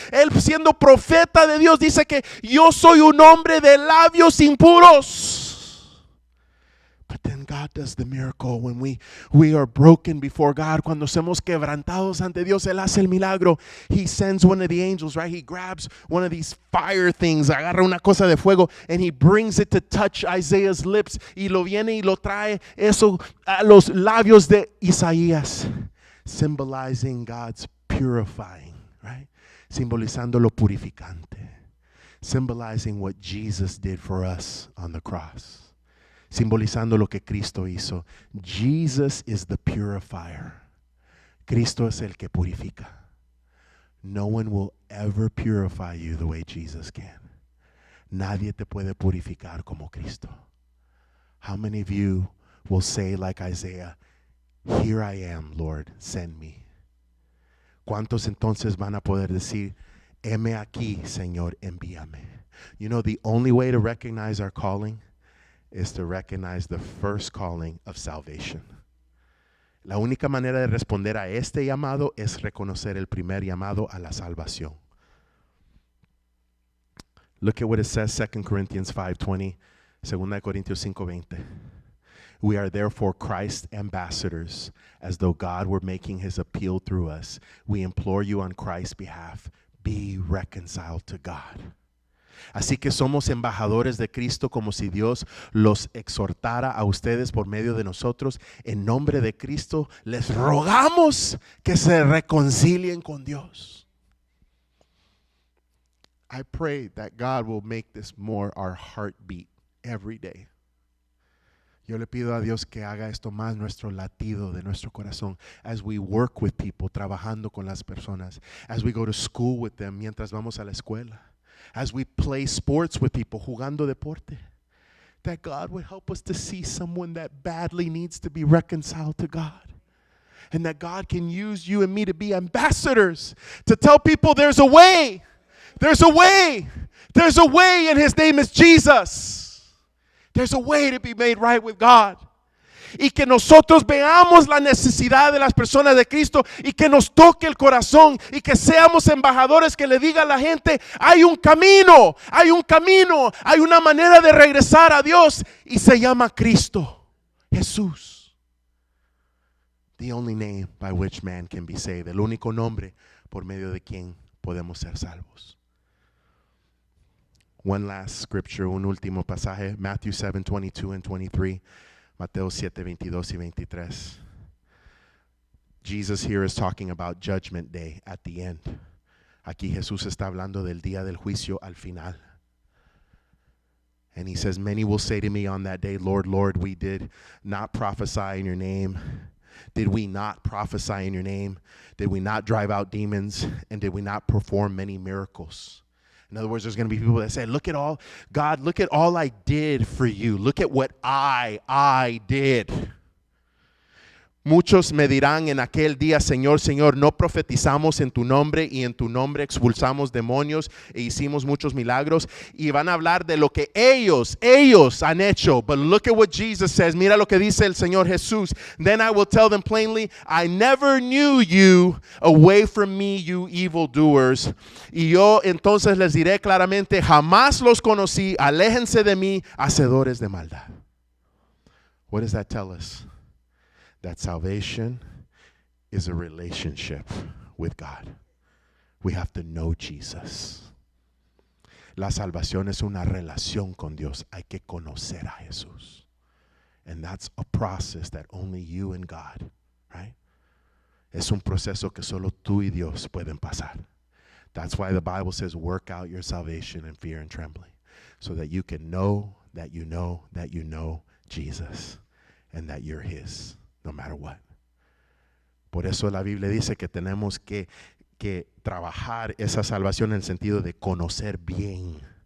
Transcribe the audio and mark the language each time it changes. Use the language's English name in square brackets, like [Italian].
[Spanish] Él siendo profeta de Dios dice que yo soy un hombre de labios impuros. [English] But then God does the miracle when we are broken before God. [Spanish] Cuando somos quebrantados ante Dios, Él hace el milagro. [English] He sends one of the angels, right? He grabs one of these fire things, [Spanish] agarra una cosa de fuego, [English] and he brings it to touch Isaiah's lips. [Spanish] Y lo viene y lo trae eso a los labios de Isaías, [English] symbolizing God's purifying, right? [Spanish] Simbolizando lo purificante. [English] Symbolizing what Jesus did for us on the cross. [Spanish] Simbolizando lo que Cristo hizo. [English] Jesus is the purifier. [Spanish] Cristo es el que purifica. [English] No one will ever purify you the way Jesus can. [Spanish] Nadie te puede purificar como Cristo. [English] How many of you will say like Isaiah, here I am, Lord, send me? [Spanish] ¿Cuántos entonces van a poder decir, heme aquí, Señor, envíame? [English] You know, the only way to recognize our calling is to recognize the first calling of salvation. [Spanish] La única manera de responder a este llamado es reconocer el primer llamado a la salvación. [English] Look at what it says, 2 Corinthians 5:20, [Spanish] 2 Corintios 5:20. [English] We are therefore Christ's ambassadors, as though God were making his appeal through us. We implore you on Christ's behalf, be reconciled to God. [Spanish] Así que somos embajadores de Cristo, como si Dios los exhortara a ustedes por medio de nosotros. En nombre de Cristo les rogamos que se reconcilien con Dios. [English] I pray that God will make this more our heartbeat every day. [Spanish] Yo le pido a Dios que haga esto más nuestro latido de nuestro corazón [English] as we work with people, [Spanish] trabajando con las personas, [English] as we go to school with them, [Spanish] mientras vamos a la escuela, [English] as we play sports with people, [Spanish] jugando deporte, [English] that God would help us to see someone that badly needs to be reconciled to God. And that God can use you and me to be ambassadors, to tell people there's a way. There's a way. There's a way, and his name is Jesus. There's a way to be made right with God. [Spanish] y que nosotros veamos la necesidad de las personas de Cristo y que nos toque el corazón y que seamos embajadores que le diga a la gente, hay un camino, hay una manera de regresar a Dios y se llama Cristo, Jesús. [English] The only name by which man can be saved, [Spanish] el único nombre por medio de quien podemos ser salvos. [English] One last scripture, [Spanish] un último pasaje, [English] Matthew 7:22 and 23, [Spanish] Mateo 7:22 y 23. [English] Jesus here is talking about judgment day at the end. [Spanish] Aquí Jesús está hablando del día del juicio al final. [English] And he says, many will say to me on that day, Lord, Lord, we did not prophesy in your name. Did we not prophesy in your name? Did we not drive out demons? And did we not perform many miracles? In other words, there's going to be people that say, look at all, God, look at all I did for you. Look at what I did. [Spanish] Muchos me dirán en aquel día, Señor, Señor, no profetizamos en tu nombre y en tu nombre expulsamos demonios e hicimos muchos milagros. Y van a hablar de lo que ellos han hecho. [English] But look at what Jesus says. [Spanish] Mira lo que dice el Señor Jesús. [English] Then I will tell them plainly, I never knew you. Away from me, you evildoers. [Spanish] Y yo entonces les diré claramente, jamás los conocí. Aléjense de mí, hacedores de maldad. [English] What does that tell us? That salvation is a relationship with God. We have to know Jesus. [Spanish] La salvación es una relación con Dios. Hay que conocer a Jesús. [English] And that's a process that only you and God, right? [Spanish] Es un proceso que solo tú y Dios pueden pasar. [English] That's why the Bible says, work out your salvation in fear and trembling. So that you can know that you know that you know Jesus. And that you're His. No matter what. [Spanish] Por eso la Biblia dice que tenemos que trabajar esa salvación en el sentido de conocer bien.